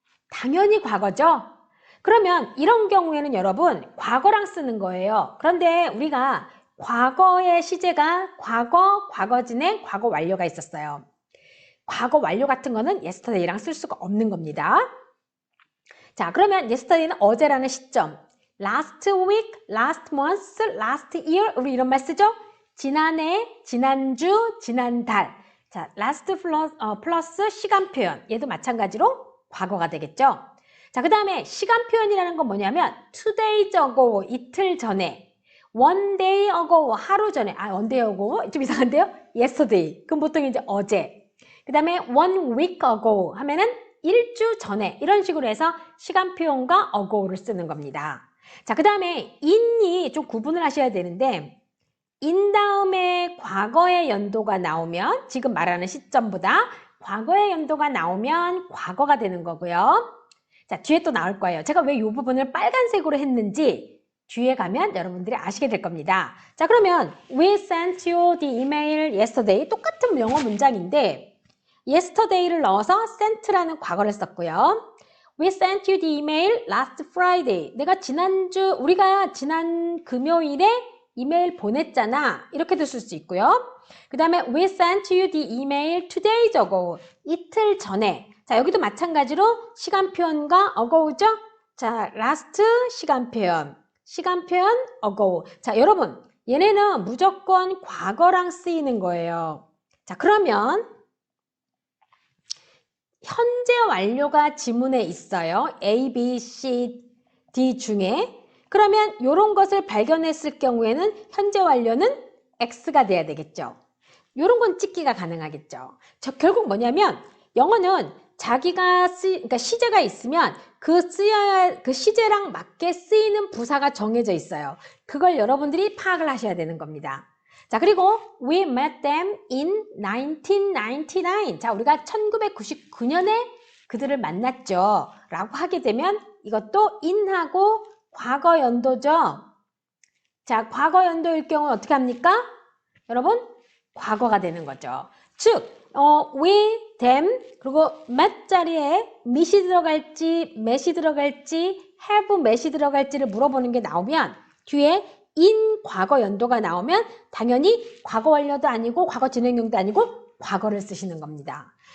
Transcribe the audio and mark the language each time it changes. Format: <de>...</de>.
<ko>당연히 과거죠? 그러면 이런 경우에는 여러분 과거랑 쓰는 거예요. 그런데 우리가 과거의 시제가 과거, 과거 진행, 과거 완료가 있었어요. 과거 완료 같은 거는 yesterday랑 쓸 수가 없는 겁니다. 자, 그러면 yesterday는 어제라는 시점.</ko> <en>last week, last month, last year,</en> <ko>우리 이런 말 쓰죠? 지난해, 지난주, 지난달. 자, last 플러스 시간 표현. 얘도 마찬가지로 과거가 되겠죠? 자, 그 다음에 시간 표현이라는 건 뭐냐면</ko> <en>2 days ago,</en> <ko>이틀 전에.</ko> <en>1 day ago,</en> <ko>하루 전에. 1 day ago, 좀 이상한데요? yesterday. 그럼 보통 이제 어제. 그 다음에</ko> <en>1 week ago</en> <ko>하면은 1주 전에 이런 식으로 해서 시간 표현과 ago를 쓰는 겁니다. 자, 그 다음에 in이 좀 구분을 하셔야 되는데 in 다음에 과거의 연도가 나오면 지금 말하는 시점보다 과거의 연도가 나오면 과거가 되는 거고요. 자, 뒤에 또 나올 거예요. 제가 왜 이 부분을 빨간색으로 했는지 뒤에 가면 여러분들이 아시게 될 겁니다. 자, 그러면</ko> <en>We sent you the email yesterday.</en> <ko>똑같은 영어 문장인데 yesterday를 넣어서 sent라는 과거를 썼고요.</ko> <en>We sent you the email last Friday.</en> <ko>우리가 지난 금요일에 이메일 보냈잖아. 이렇게도 쓸 수 있고요. 그 다음에</ko> <en>We sent you the email 2 days ago.</en> <ko>이틀 전에. 자, 여기도 마찬가지로 시간 표현과 ago죠. 자, last 시간 표현 ago. 자, 여러분, 얘네는 무조건 과거랑 쓰이는 거예요. 자, 그러면 현재 완료가 지문에 있어요. A, B, C, D 중에. 그러면 이런 것을 발견했을 경우에는 현재 완료는 X가 돼야 되겠죠. 이런 건 찍기가 가능하겠죠. 결국 뭐냐면 영어는 그러니까 시제가 있으면 그 시제랑 맞게 쓰이는 부사가 정해져 있어요. 그걸 여러분들이 파악을 하셔야 되는 겁니다. 자, 그리고</ko> <en>we met them in 1999.</en> <ko>자, 우리가 1999년에 그들을 만났죠. 라고 하게 되면 이것도 in하고 과거 연도죠. 자, 과거 연도일 경우는 어떻게 합니까? 여러분, 과거가 되는 거죠. 즉, we, them, 그리고 met 자리에 meet이 들어갈지, met이 들어갈지, have, met이 들어갈지를 물어보는 게 나오면 뒤에 in 과거 연도가 나오면 당연히 과거 완료도 아니고 과거 진행형도 아니고 과거를 쓰시는 겁니다.</ko>